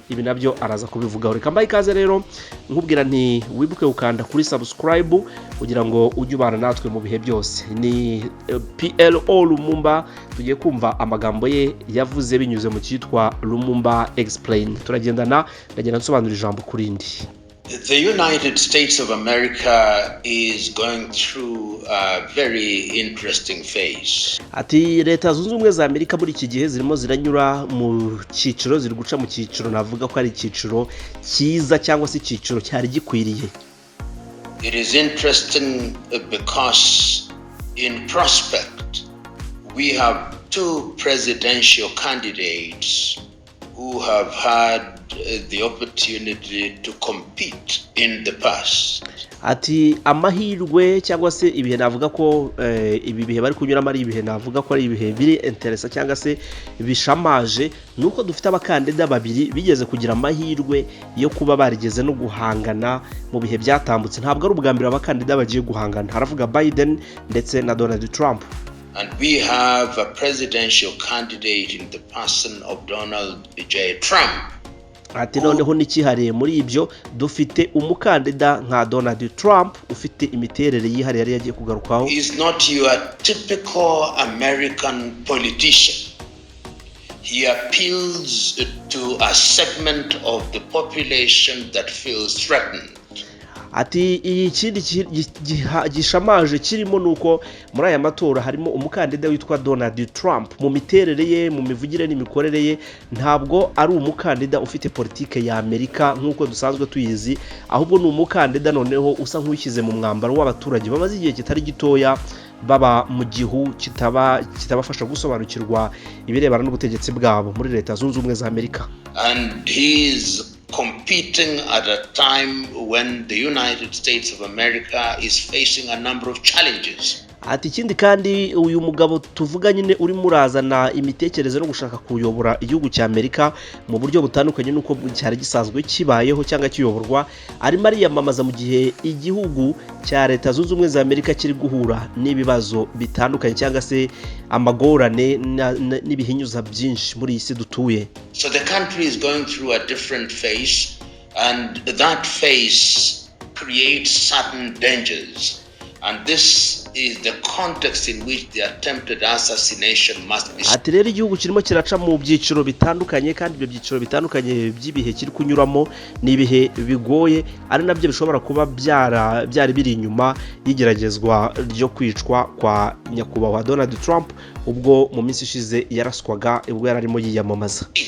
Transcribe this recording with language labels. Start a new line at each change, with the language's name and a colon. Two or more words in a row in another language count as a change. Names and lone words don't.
Kinyarwanda: Ibi nabyo araza kubivugaho. Reka mbaye ikaze rero, nkubwira nti wibuke ukanda kuri subscribe kugira ngo ujye ubana natwe mu bihe byose. Ni PLO Lumumba, tugiye kumva amagambo ye yavuze binyuze mu cyitwa Lumumba Explain. Turagendana, ndagenda nsobanura ijambo kurindi.
English: The United States of America is going through a very interesting phase.
Kinyarwanda: Ati Leta Zunze Ubumwe za Amerika muri iki gihe zirimo ziranyura mu cyiciro, ziri guca mu cyiciro navuga ko ari icyiciro cyiza cyangwa se icyiciro cyari gikwiriye.
English: It is interesting because in prospect we have two presidential candidates who have had the opportunity to compete in the past.
Kinyarwanda: Ati amahirwe cyangwa se ibihe navuga ko ibi bihe bari kunyuramo ari ibihe navuga ko ari ibihe biri interesa cyangwa se bishamaje, nuko dufite abakandida babiri bigeze kugira amahirwe yo kuba barigeze no guhangana mu bihe byatambutse. Ntabwo ari ubwa mbere abakandida bagiye guhangana, haravuga Biden ndetse na Donald Trump.
English: And we have a presidential candidate in the person of Donald J. Trump.
Kinyarwanda: Ati noneho nikihariye muri ibyo dufite umukandida nka Donald Trump ufite imiterere yihariye yari yagiye kugarukaho.
English: He is not your typical American politician. He appeals to a segment of the population that feels threatened.
Kinyarwanda: Ati ikindi gishamaje kirimo nuko muri aya matora harimo umukandida witwa Donald Trump. Mu miterere ye, mu mivugire n'imikorere ye, ntabwo ari umukandida ufite politike ya Amerika nk'uko dusanzwe tuyizi, ahubwo ni umukandida noneho usa nk'ushyize mu mwambaro w'abaturage bamaze igihe kitari gitoya baba mu gihu kitabafasha gusobanukirwa ibirebana n'ubutegetsi bwabo muri Leta Zunze Ubumwe za Amerika.
English: And he's competing at a time when the United States of America is facing a number of challenges.
Kinyarwanda: Ati ikindi kandi uyu mugabo tuvuga nyine uri murazana imitekerereze no gushaka kuyobora igihugu cya Amerika mu buryo butandukanye nuko cyari gisanzwe kibayeho cyangwa kiyoborwa, arimo ariyamamaza mu gihe igihugu cya Leta Zunze Ubumwe za Amerika kiri guhura n'ibibazo bitandukanye cyangwa se amagorane n'ibihinyuza byinshi muri isi dutuye.
English: So the country is going through a different phase, and that phase creates certain dangers. And this is the context in which the attempted assassination must be.
Kinyarwanda: Ati rero igihugu kirimo kiraca mu byiciro bitandukanye kandi ibyo byiciro bitandukanye by'ibihe kiri kunyuramo ni ibihe bigoye ari nabyo bishobora kuba byari biri inyuma y'igeragezwa ryo kwicwa kwa nyakubahwa Donald Trump ubwo mu minsi ishize yaraswaga ubwo yararimo yiyamamaza.